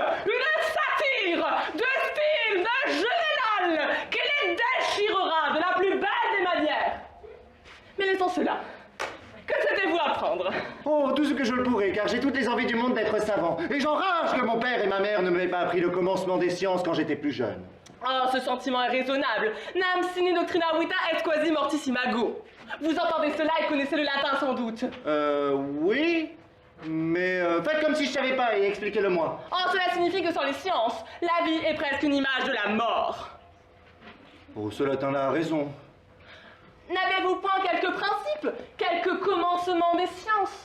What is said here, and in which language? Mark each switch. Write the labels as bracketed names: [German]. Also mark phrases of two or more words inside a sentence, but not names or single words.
[French] Une satire de style de général qui les déchirera de la plus belle des manières! Mais laissons cela. Que souhaitez-vous apprendre? Oh, tout ce que je le pourrais, car j'ai toutes les envies du monde d'être savant. Et j'enrage que mon père et ma mère ne m'aient pas appris le commencement des sciences quand j'étais plus jeune. Oh, ce sentiment est raisonnable. [Latin] Nam sine doctrina vita et quasi mortis imago. [French] Vous entendez cela et connaissez le latin sans doute. Oui, mais faites comme si je savais pas et expliquez-le-moi. Oh, cela signifie que sans les sciences, la vie est presque une image de la mort. Oh, ce latin a raison. N'avez-vous point quelques principes, quelques commencements des sciences?